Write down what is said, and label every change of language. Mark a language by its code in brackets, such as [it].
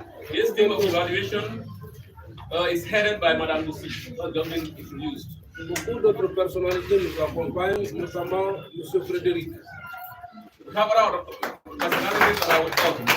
[en] This team of evaluation is headed by Madame Lucie, who has just been introduced. [fr] Beaucoup d'autres personnalités nous accompagnent, notamment M. Frédéric. [en] We have other personalities that I will talk.